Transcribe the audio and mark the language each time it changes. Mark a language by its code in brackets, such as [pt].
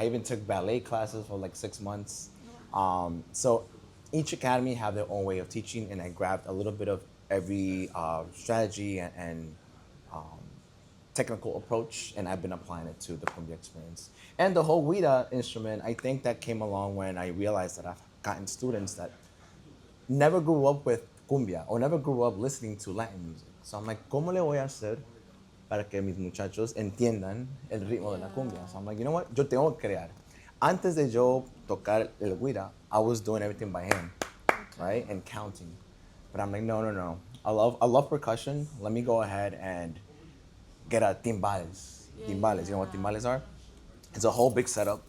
[en] I even took ballet classes for like 6 months. So each academy have their own way of teaching, and I grabbed a little bit of every strategy and technical approach, and I've been applying it to the Kumbia Experience. And the whole guira instrument, I think that came along when I realized that I've gotten students that never grew up with cumbia or never grew up listening to Latin music. So I'm like, [es] ¿cómo le voy a hacer para que mis muchachos entiendan el ritmo de la cumbia? [en] So I'm like, you know what? [es] Yo tengo que crear. Antes de yo tocar el guira, [en] I was doing everything by hand, right? And counting. But I'm like, no. I love percussion. Let me go ahead and get a timbales. Timbales, you know what timbales are? It's a whole big setup.